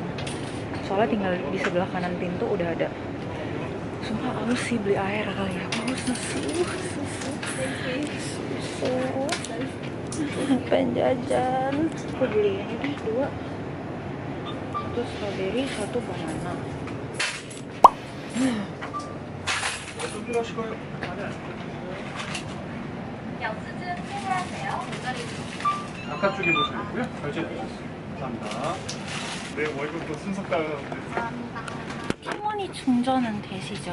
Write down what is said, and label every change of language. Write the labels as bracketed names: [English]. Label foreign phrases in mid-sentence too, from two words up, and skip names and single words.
[Indonesian] Soalnya tinggal di sebelah kanan pintu udah ada. Sumpah haus sih beli air kali ya. Haus susu. Pengen jajan. Aku beli ini deh 2. 1 strawberry, 1 banana. [Korean] 바깥쪽에 보시고요. 결제되겠습니다. 감사합니다. 네, 월급도 순서 따르는데. 티머니 충전은 되시죠?